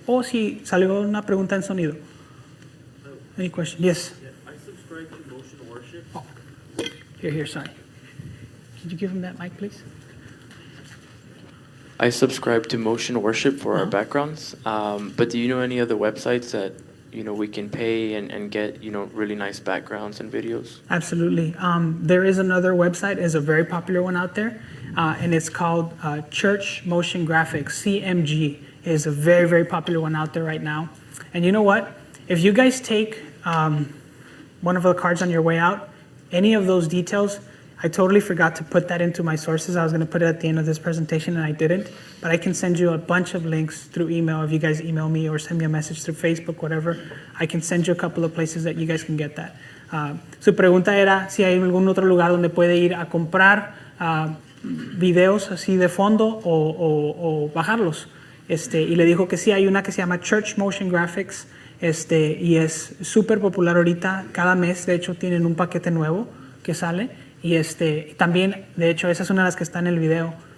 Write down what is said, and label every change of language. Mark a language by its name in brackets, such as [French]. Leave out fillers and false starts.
[Spanish] O si salió una pregunta en sonido. [English] Any question? Yes. Yeah, I subscribe to Motion Worship. Oh, here, sorry. Could you give him that mic, please? I subscribe to Motion Worship for our backgrounds, but do you know any other websites that we can pay and get really nice backgrounds and videos? Absolutely. There is another website, is a very popular one out there, and it's called Church Motion Graphics. CMG is a very, very popular one out there right now. And you know what? If you guys take one of the cards on your way out, any of those details, I totally forgot to put that into my sources. I was going to put it at the end of this presentation, and I didn't. But I can send you a bunch of links through email. If you guys email me or send me a message through Facebook, whatever, I can send you a couple of places that you guys can get that. [Spanish] Su pregunta era si hay algún otro lugar donde puede ir a comprar videos así de fondo o bajarlos. Y le dijo que sí, hay una que se llama Church Motion Graphics, y es súper popular ahorita. Cada mes, de hecho, tienen un paquete nuevo que sale. Y también, de hecho, esa es una de las que está en el video.